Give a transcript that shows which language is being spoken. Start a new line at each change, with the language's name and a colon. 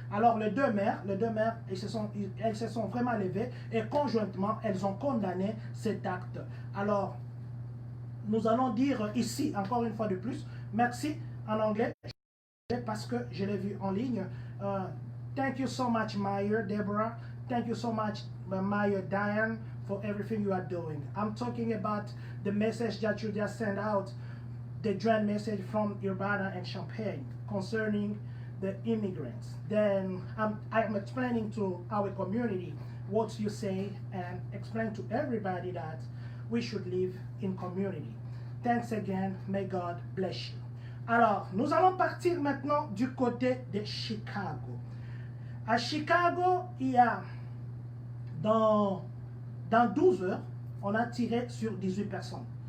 French: Alors les deux mères, elles se sont vraiment levées et conjointement, elles ont condamné cet acte. Alors, nous allons dire ici, encore une fois de plus, merci en anglais, parce que je l'ai vu en ligne.
English: Thank you so much, Meyer, Deborah. Thank you so much, Meyer, Diane, for everything you are doing. I'm talking about the message that you just sent out, the joint message from Urbana and Champagne concerning the immigrants. Then I'm explaining to our community what you say and explain to everybody that we should live in community. Thanks again. May God bless you.
French: Alors, nous allons partir maintenant du côté de Chicago. À Chicago, il y a, dans 12 heures, on a tiré sur 18 personnes.